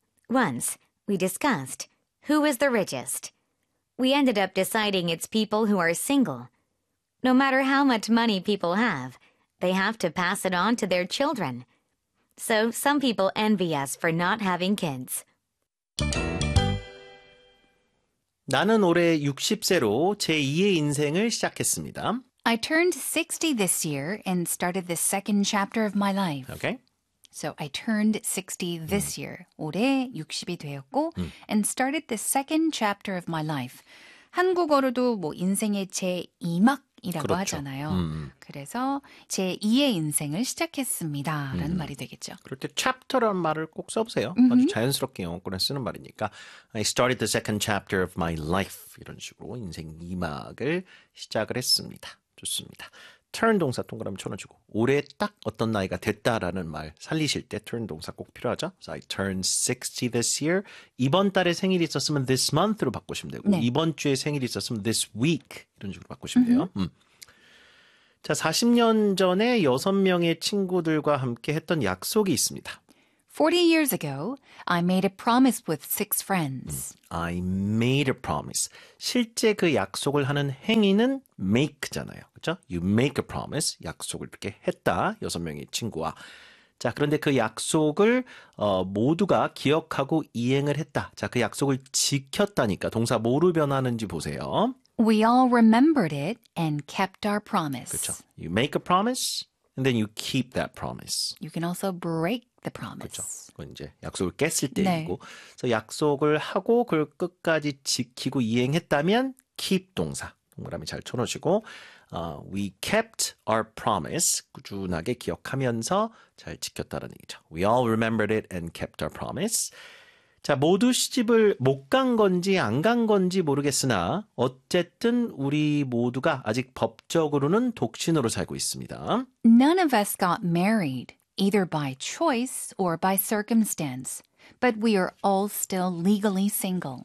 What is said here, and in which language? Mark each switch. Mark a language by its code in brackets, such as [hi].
[en] Once, we discussed who is the richest. We ended up deciding it's people who are single. No matter how much money people have, they have to pass it on to their children. So some people envy us for not having kids. [ko] 나는 올해 60세로 제2의 인생을 시작했습니다. [en] I turned 60 this year and started the second chapter of my life. Okay. So I turned 60 this year. [ko] 올해 60이 되었고 [en] and started the second chapter of my life. [ko] 한국어로도 뭐 인생의 제2막이라고 그렇죠. 하잖아요. 그래서 제2의 인생을 시작했습니다. 라는 말이 되겠죠. 그럴 때 chapter란 말을 꼭 써보세요. 아주 자연스럽게 영어권에 쓰는 말이니까 [en] I started the second chapter of my life. [ko] 이런 식으로 인생 2막을 시작을 했습니다. 좋습니다. turn 동사 동그라미 쳐놔주고 올해 딱 어떤 나이가 됐다라는 말 살리실 때 turn 동사 꼭 필요하죠. [en] So I turned 60 this year. [ko] 이번 달에 생일이 있었으면 this month로 바꾸시면 되고 네. 이번 주에 생일이 있었으면 this week 이런 식으로 바꾸시면 돼요. 자, 40년 전에 6명의 친구들과 함께 했던 약속이 있습니다. [en] 40 years ago, I made a promise with six friends. I made a promise. [ko] 실제 그 약속을 하는 행위는 make잖아요. 그렇죠? [en] You make a promise. [ko] 약속을 이렇게 했다. 여섯 명의 친구와. 자, 그런데 그 약속을 모두가 기억하고 이행을 했다. 자, 그 약속을 지켰다니까. 동사 뭐로 변하는지 보세요. [en] We all remembered it and kept our promise. [ko] 그렇죠. [en] You make a promise and then you keep that promise. You can also break the promise. [ko] 그렇죠. 그건 이제 약속을 깼을 때이고. 네. 그래서 약속을 하고 그걸 끝까지 지키고 이행했다면 keep 동사. 동그라미 잘 쳐놓으시고. [en] We kept our promise. [ko] 꾸준하게 기억하면서 잘 지켰다는 얘기죠. [en] We all remembered it and kept our promise. [ko] 자, 모두 시집을 못 간 건지 안 간 건지 모르겠으나 어쨌든 우리 모두가 아직 법적으로는 독신으로 살고 있습니다. [en] None of us got married, either by choice or by circumstance. But we are all still legally single.